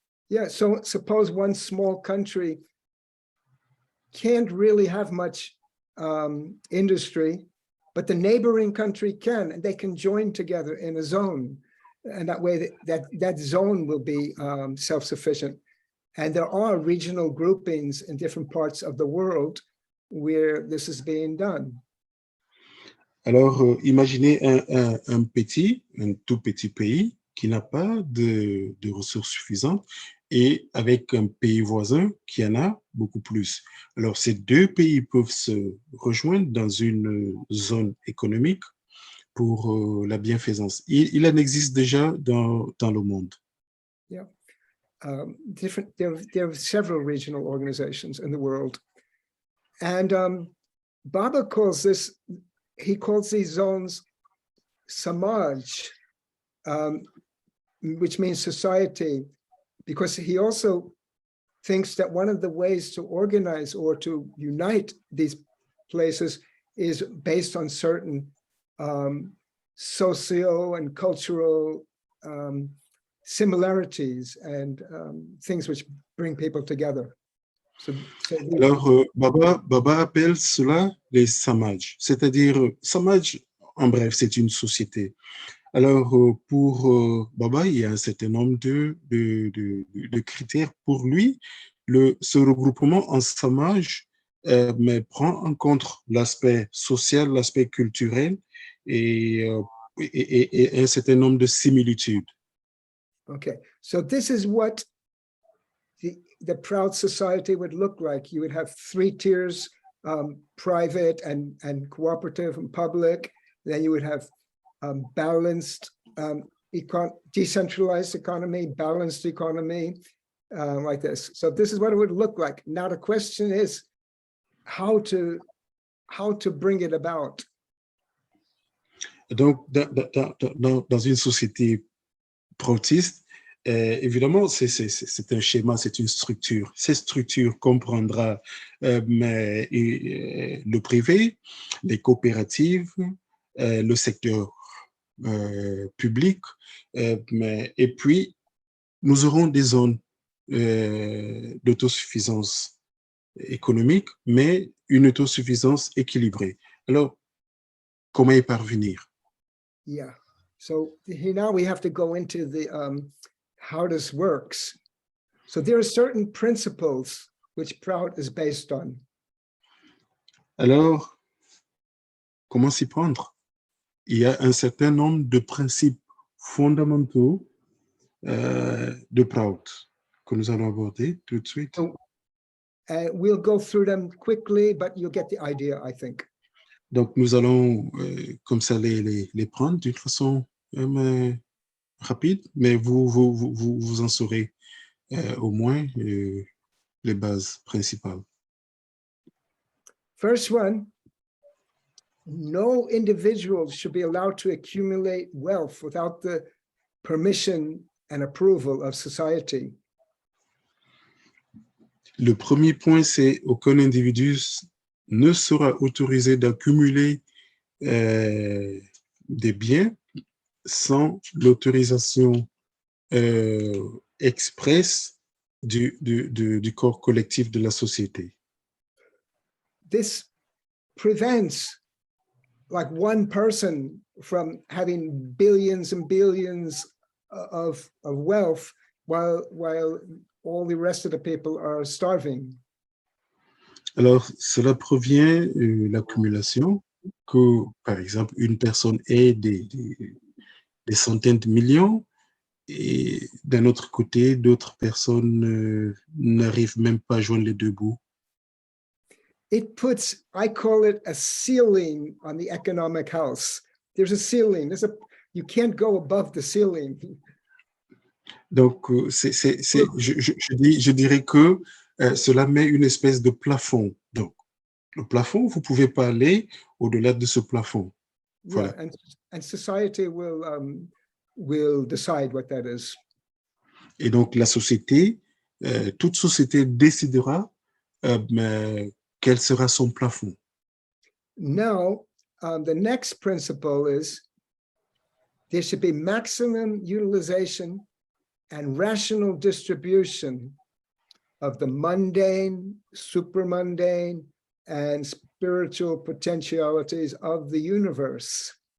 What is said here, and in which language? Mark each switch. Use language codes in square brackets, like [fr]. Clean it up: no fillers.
[en] Yeah, so suppose one small country can't really have much industry, but the neighboring country can, and they can join together in a zone. And that way that zone will be self-sufficient. And there are regional groupings in different parts of the world where this is being done. [fr] Alors, imaginez un tout petit pays qui n'a pas de ressources suffisantes et avec un pays voisin qui en a beaucoup plus. Alors, ces deux pays peuvent se rejoindre dans une zone économique pour la bienfaisance. Il en existe déjà dans le monde. [en] Yeah. There are several regional organizations in the world. And Baba calls these zones samaj, which means society, because he also thinks that one of the ways to organize or to unite these places is based on certain socio and cultural similarities and things which bring people together. [fr] Alors, Baba appelle cela les samaj, c'est-à-dire, samaj, en bref, c'est une société. Alors, pour Baba, il y a un certain nombre de critères. Pour lui, ce regroupement en samaj mais prend en compte l'aspect social, l'aspect culturel et un certain nombre de similitudes. [en] Okay, so this is what the Prout society would look like. You would have 3 tiers, private and cooperative and public. Then you would have balanced, decentralized economy, balanced economy, like this. So this is what it would look like. Now the question is how to bring it about. [fr] Donc, dans une société proutiste, évidemment, c'est un schéma, c'est une structure. Cette structure comprendra le privé, les coopératives, le secteur public, et puis nous aurons des zones d'autosuffisance économique, mais une autosuffisance équilibrée. Alors, comment y parvenir? [en] Yeah. So here now we have to go into the how this works. So there are certain principles which Prout is based on. [fr] Alors, comment s'y prendre? Il y a un certain nombre de principes fondamentaux de Prout que nous allons aborder tout de suite. [en] So, we'll go through them quickly, but you'll get the idea, I think. [fr] Donc, nous allons comme ça les prendre d'une façon rapide, mais vous en saurez au moins les bases principales. [en] First one, no individual should be allowed to accumulate wealth without the permission and approval of society. [fr] Le premier point, c'est aucun individu ne sera autorisé d'accumuler des biens sans l'autorisation expresse du corps collectif de la société. [en] This prevents like one person from having billions and billions of wealth while all the rest of the people are starving. [fr] Alors, cela provient de l'accumulation que, par exemple, une personne ait des centaines de millions et d'un autre côté, d'autres personnes n'arrivent même pas à joindre les deux bouts. [en] It puts, I call it a ceiling on the economic house. There's a ceiling. You can't go above the ceiling. [fr] Donc, je dirais que cela met une espèce de plafond. Donc, le plafond, vous ne pouvez pas aller au-delà de ce plafond. Voilà. [en] Yeah, and society will decide what that is. [fr] Et donc, la société, toute société décidera quel sera son plafond. [en] Now, the next principle is there should be maximum utilization and rational distribution of the mundane, supermundane, and spiritual potentialities of the universe.